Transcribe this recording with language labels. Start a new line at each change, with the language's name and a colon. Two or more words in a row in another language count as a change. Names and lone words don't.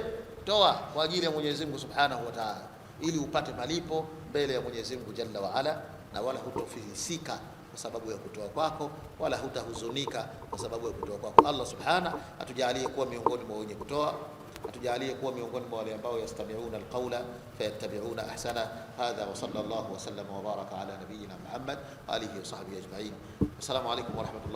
Swahili: Toa kwa ajili ya Mwenyezi Mungu
Arabic: سبحانه وتعالى,
Swahili: ili upate malipo mbele ya Mwenyezi Mungu
Arabic: جل وعلا,
Swahili: na wala hutofilisika kwa sababu ya kutoa kwako, wala hutahuzunika kwa sababu ya kutoa kwako. Allah Subhanahu atujalie kuwa miongoni mwa wenye kutoa. atujalie kuwa miongoni mwa wale ambao
Arabic: يستمعون القول فيتبعون أحسن. هذا وصلى الله وسلم وبارك على نبينا محمد وعلى آله وصحبه أجمعين. السلام عليكم ورحمة الله